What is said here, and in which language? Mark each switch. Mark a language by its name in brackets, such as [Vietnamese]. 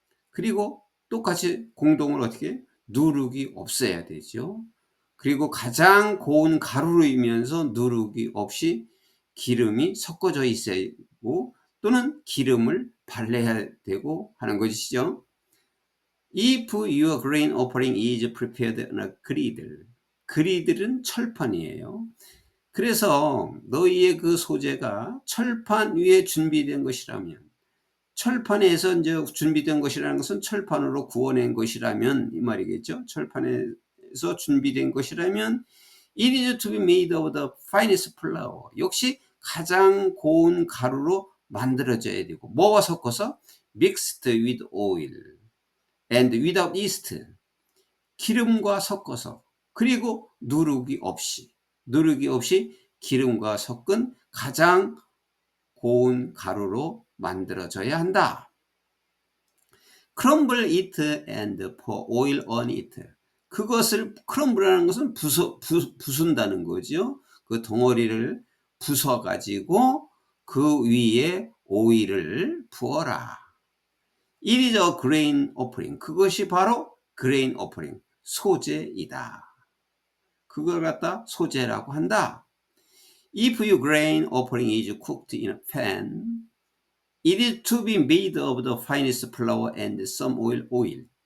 [Korean] 그리고 똑같이 공동으로 어떻게 누룩이 없어야 되죠. 그리고 가장 고운 가루이면서 누룩이 없이 기름이 섞어져 있어야 되고, 또는 기름을 발라야 되고 하는 것이죠. [English] If your grain offering is prepared on a griddle. [Korean] 그리들은 철판이에요. 그래서 너희의 그 소재가 철판 위에 준비된 것이라면, 철판에서 이제 준비된 것이라는 것은 철판으로 구워낸 것이라면 이 말이겠죠. 철판에서 준비된 것이라면 [English] it is to be made of the finest flour. [Korean] 역시 가장 고운 가루로 만들어져야 되고, 뭐와 섞어서 [English] mixed with oil and without yeast. [Korean] 기름과 섞어서, 그리고 누룩이 없이 기름과 섞은 가장 고운 가루로 만들어져야 한다. [English] Crumble it and pour oil on it. [Korean] 그것을 크럼블하는 것은 부순다는 거죠. 그 덩어리를 부숴 가지고 그 위에 오일을 부어라. [English] It is a grain offering. [Korean] 그것이 바로 [English] grain offering, [Korean] 소재이다. 그걸 갖다 소재라고 한다. [English] If your grain offering is cooked in a pan, it is to be made of the finest flour and some olive oil.